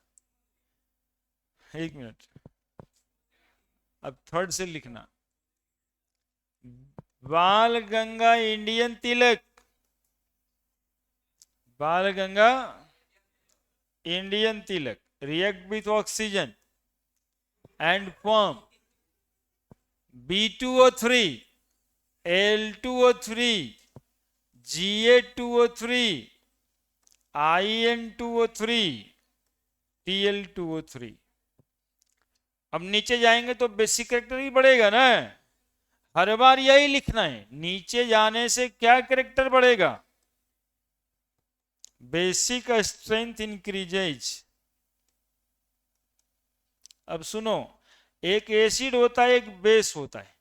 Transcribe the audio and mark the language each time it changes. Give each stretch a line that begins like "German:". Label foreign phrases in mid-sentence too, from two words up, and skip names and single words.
Hindi: एक मिनट, अब थर्ड से लिखना। बाल गंगा इंडियन तिलक, बाल गंगा इंडियन तिलक
English: react with oxygen and form B2O3, L2O3, Ga2O3, In2O3, Tl2O3।
Hindi: अब नीचे जाएंगे तो
English: basic character
Hindi: ही बढ़ेगा ना। हर बार यही लिखना है, नीचे जाने से क्या कैरेक्टर बढ़ेगा?
English: basic strength increases.
Hindi: अब सुनो, एक एसिड होता है, एक बेस होता है।